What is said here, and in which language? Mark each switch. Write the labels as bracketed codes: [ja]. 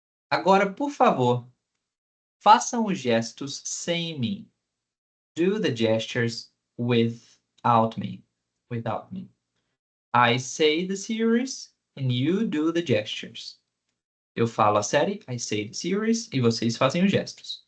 [pt] Agora, por favor, façam os gestos sem mim. [en] Do the gestures without me. Without me. I say the series and you do the gestures. [pt] Eu falo a série, [en] I say the series, [pt] e vocês fazem os gestos.